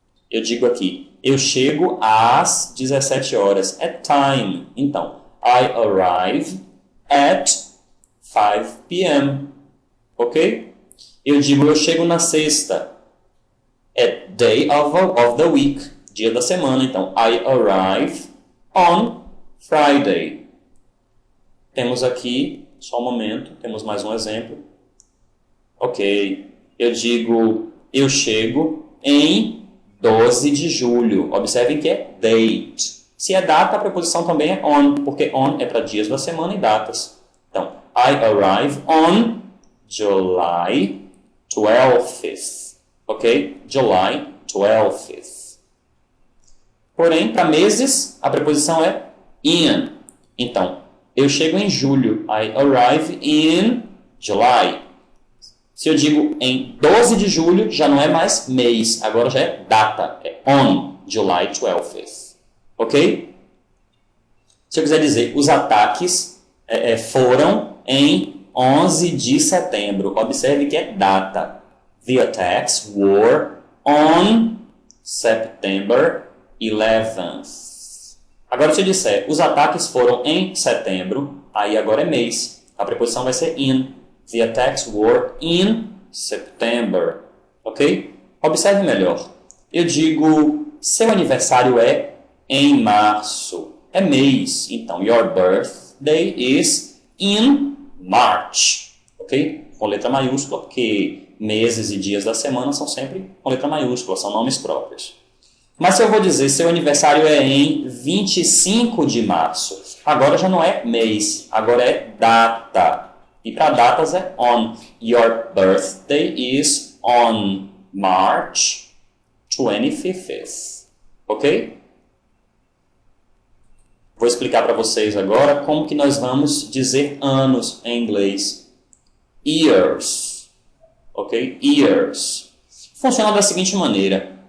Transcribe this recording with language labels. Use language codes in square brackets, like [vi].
[pt] Eu digo aqui, eu chego às 17 horas. [en] At time. Então, I arrive at 5 p.m. Ok? [pt] Eu digo, eu chego na sexta. [en] At day of the week. [pt] Dia da semana. [en] Então, I arrive on Friday. [pt] Temos aqui, só um momento, temos mais um exemplo. Ok. Eu digo, eu chego em 12 de julho. Observem que é date. Se é data, a preposição também é on, porque on é para dias da semana e datas. [en] Então, I arrive on July 12th, ok? July 12th. [pt] Porém, para meses, a preposição é in. Então, eu chego em julho. [en] I arrive in July. [pt] Se eu digo em 12 de julho, já não é mais mês. Agora já é data. É [en] on July 12th. [pt] Ok? Se eu quiser dizer, os ataques foram em 11 de setembro. Observe que é data. [en] The attacks were on September 11th. [pt] Agora, se eu disser, os ataques foram em setembro, aí agora é mês. A preposição vai ser in. [en] The attacks were in September. [pt] Ok? Observe melhor. Eu digo, seu aniversário é em março. É mês. [en] Então, your birthday is in March. Ok? [pt] Com letra maiúscula, porque meses e dias da semana são sempre com letra maiúscula, são nomes próprios. Mas se eu vou dizer, seu aniversário é em 25 de março, agora já não é mês, agora é data. E para datas é on. [en] Your birthday is on March 25th. Ok? [pt] Vou explicar para vocês agora como que nós vamos dizer anos em inglês. [en] Years. Ok? Years. [pt] Funciona da seguinte maneira.